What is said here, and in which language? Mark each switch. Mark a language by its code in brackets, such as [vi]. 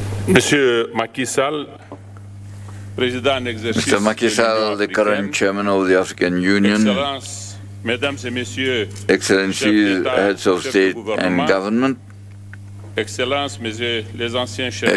[fr] Monsieur Macky Sall, Président en exercice. [en] Mr. Macky Sall, the current chairman of the African Union, [fr] Excellences, Mesdames et Messieurs, [en] Excellencies, heads of state and government, [fr] Excellences, Messieurs les anciens chefs d'État,